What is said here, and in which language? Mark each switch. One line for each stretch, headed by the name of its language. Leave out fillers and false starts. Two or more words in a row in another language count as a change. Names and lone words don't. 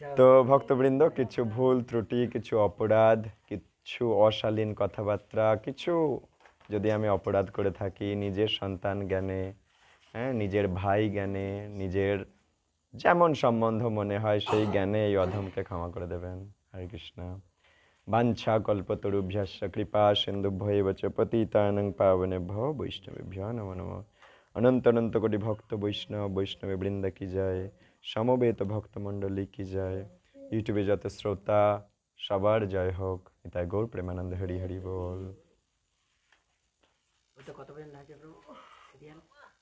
Bangla: তো ভক্তবৃন্দ, কিছু ভুল ত্রুটি, কিছু অপরাধ, কিছু অশালীন কথাবার্তা, কিছু যদি আমি অপরাধ করে থাকি নিজের সন্তান জ্ঞানে, হ্যাঁ, নিজের ভাই জ্ঞানে, নিজের যেমন সম্বন্ধ মনে হয় সেই জ্ঞানে এই অধমকে ক্ষমা করে দেবেন। হরে কৃষ্ণ।
Sanskrit: বাঞ্ছা কল্পতরুভ্যশ্চ কৃপা সিন্ধুভ্যেব চ পতিতানাং পাবনেভ্যো বৈষ্ণবেভ্যো নমো নমঃ।
Bangla: অনন্ত অনন্ত কোটি ভক্ত বৈষ্ণবে বৃন্দ কি যায়, সমবেত ভক্তমণ্ডলী কি যায়, ইউটিউবে যত শ্রোতা সবার জয় হোক। নিতাই গৌর প্রেমানন্দ, হরি হরি বল। ওটা কত পর্যন্ত আছে প্রভু সিরিয়াল?